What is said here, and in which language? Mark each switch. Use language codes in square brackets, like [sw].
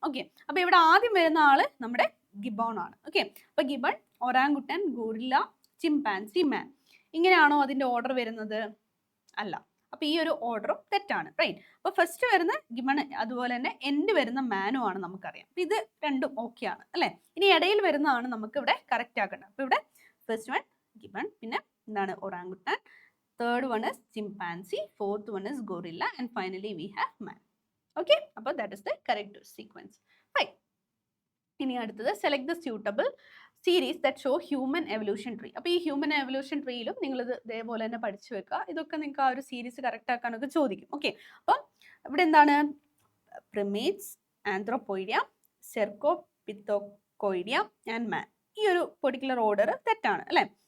[ml] Okay, അപ്പൊ ഇവിടെ ആദ്യം വരുന്ന ആള് നമ്മുടെ ഗിബോൺ ആണ്. ഓക്കെ, അപ്പൊ ഗിബൺ, ഒറാങ്കുട്ടൻ, ഗൊറില്ല, ചിമ്പാൻസി, മാൻ, ഇങ്ങനെയാണോ അതിന്റെ ഓർഡർ വരുന്നത്? അല്ല. അപ്പൊ ഈ ഒരു ഓർഡറും തെറ്റാണ്. റൈറ്റ്, അപ്പൊ ഫസ്റ്റ് വരുന്ന ഗിബൺ, അതുപോലെ തന്നെ എൻഡ് വരുന്ന മാനും ആണ് നമുക്കറിയാം. അപ്പൊ ഇത് രണ്ടും ഓക്കെ ആണ് അല്ലെ. ഇനി ഇടയിൽ വരുന്നതാണ് നമുക്ക് ഇവിടെ കറക്റ്റ് ആക്കേണ്ടത്. അപ്പൊ ഇവിടെ ഫസ്റ്റ് വൺ ഗിബൺ, പിന്നെ എന്താണ് [en] orangutan, third one is chimpanzee, fourth one is gorilla, and finally we have man. Okay, അപ്പോൾ that is the correct sequence. Fine. [ml] ഇനി അടുത്തത് [en] select the suitable series that show human evolution tree. [ml] അപ്പോൾ ഈ human evolution ട്രീയിലും നിങ്ങൾ ഇത് ഇതേപോലെ തന്നെ പഠിച്ചു വെക്കുക. ഇതൊക്കെ നിങ്ങൾക്ക് ആ ഒരു സീരീസ് കറക്റ്റ് ആക്കാനൊക്കെ ചോദിക്കും. ഓക്കെ, അപ്പം ഇവിടെ എന്താണ് പ്രിമേറ്റ്സ്, ആന്ത്രോപോയിഡിയ, സെർക്കോപിത്തോകോയിഡിയ ആൻഡ് മാൻ. ഈ ഒരു പെർട്ടിക്കുലർ ഓർഡർ തെറ്റാണ് അല്ലേ?